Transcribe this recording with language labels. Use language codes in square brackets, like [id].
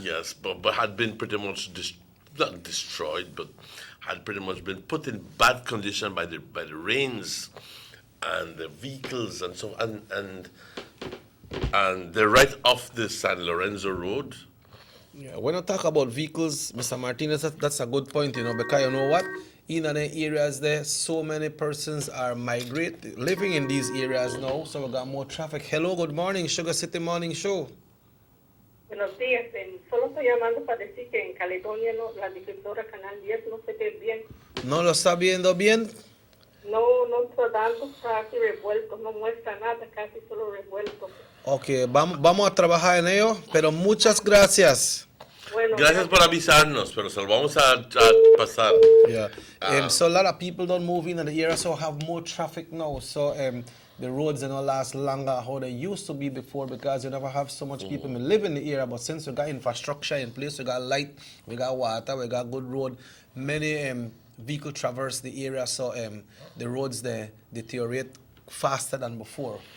[en] Yes, but had been pretty much not destroyed, but had pretty much been put in bad condition by the rains and the vehicles and so and they're right off the San Lorenzo Road. Yeah, when I talk about vehicles, Mr. Martinez, that's a good point, because you know what? In the areas there, so many persons are living in these areas now, so we got more traffic. Hello, good morning, Sugar City Morning Show. [es] Buenos días, solo estoy llamando para decir que en Caledonia la distribuidora Canal 10 no se ve bien. ¿No lo está viendo bien? No está dando casi revueltos, no muestra nada, casi solo revueltos. Ok, vamos a trabajar en ello, pero muchas gracias. Bueno, gracias por avisarnos, pero se lo vamos a pasar. [en] Yeah. So a lot of people don't move in the area, so have more traffic now. So the roads don't last longer how they used to be before, because you never have so much people live in the area. But since we got infrastructure in place, we got light, we got water, we got good road, many vehicles traverse the area, so the roads they deteriorate faster than before.